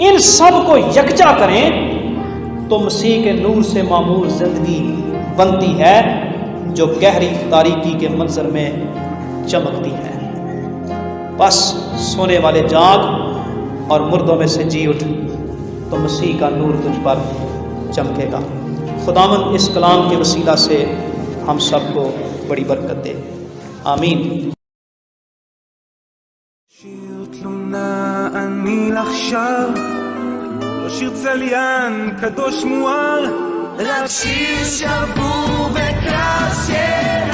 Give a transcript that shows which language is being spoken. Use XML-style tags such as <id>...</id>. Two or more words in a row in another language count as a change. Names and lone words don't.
<ur>ان سب کو یکجا کریں تو مسیح کے نور سے معمور زندگی بنتی ہے جو گہری تاریکی کے منظر میں چمکتی ہے۔ بس سونے والے جاگ اور مردوں میں سے جی اٹھ تو مسیح کا نور تجھ پر چمکے گا۔ خداوند اس کلام کے وسیلہ سے ہم سب کو بڑی برکت دے، آمین۔</ur> <he>שיר תלונה אני לך שר, לא שיר צליין קדוש מואר, רק שיר שבור וקשה</he>